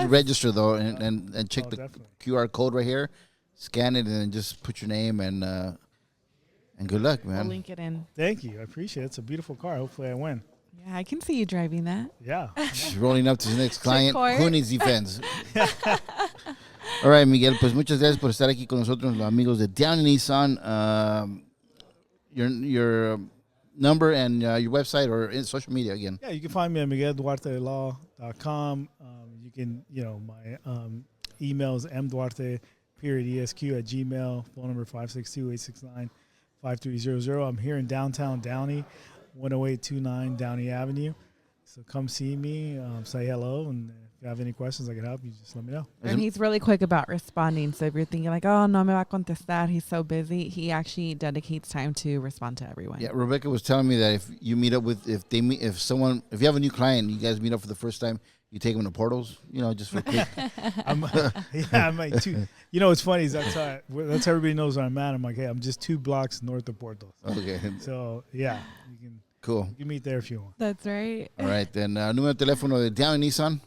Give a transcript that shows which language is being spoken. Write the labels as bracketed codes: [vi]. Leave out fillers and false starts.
[en] to register though, and check the definitely. QR code right here, scan it, and then just put your name and good luck, man. We'll link it in. Thank you. I appreciate it. It's a beautiful car. Hopefully I win. Yeah, I can see you driving that. Yeah. She's rolling up to the next client. court. Who needs defense? All right, [es] Miguel, pues muchas gracias por estar aquí con nosotros, los amigos de Downey Nissan. [en] Your number and your website or social media again. Yeah, you can find me at miguelduartelaw.com. You can, my email is mduarte.esq@gmail. Phone number 562-869-5300. I'm here in downtown Downey, 10829 Downey Avenue. So come see me, say hello, and if you have any questions I can help you, just let me know. And he's really quick about responding. So if you're thinking like, oh, [es] no me va a contestar, [en] he's so busy, he actually dedicates time to respond to everyone. Yeah, Rebecca was telling me that if you meet up with, if you have a new client, you guys meet up for the first time, you take them to Portals, just for a quick. I might too. What's funny is that's how everybody knows where I'm at. I'm like, hey, I'm just 2 blocks north of Portals. Okay. So yeah, you can Cool. You can meet there if you want. That's right. All right, then [es] número de teléfono de Downey Nissan.